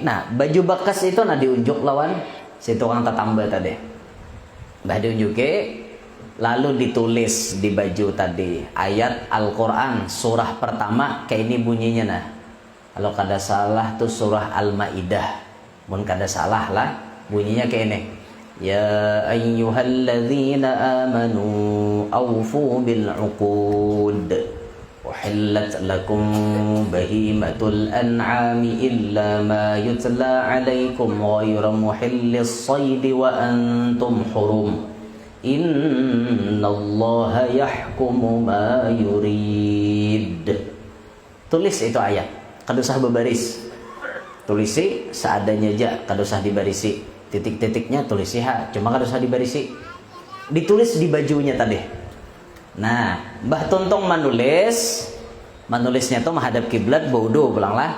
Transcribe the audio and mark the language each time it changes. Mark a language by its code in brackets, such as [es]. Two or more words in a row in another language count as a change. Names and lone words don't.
[bjn] Nah, baju bekas itu diunjuk lawan si tukang tetamba tadi. Bah diunjuke lalu ditulis di baju tadi ayat Al-Qur'an surah pertama kayak ini bunyinya nah. Kalau kada salah tuh surah Al-Maidah. Mun kada salah lah bunyinya kayak ini. [ar] يا أيها الذين آمنوا أوفوا بالعقود أحلت لكم بهيمة الأنعام إلا ما يتلى عليكم غير محلي الصيد وأنتم حرم إن الله يحكم ما يريد. [bjn] Tulis itu ayat kada usah berbaris, tulisi seadanya aja, kada usah dibarisi. Titik-titiknya tulis ha, cuma kada usah dibarisi. Ditulis di bajunya tadi. Nah, Mbah Tuntong menulisnya tuh menghadap kiblat baudo pulanglah.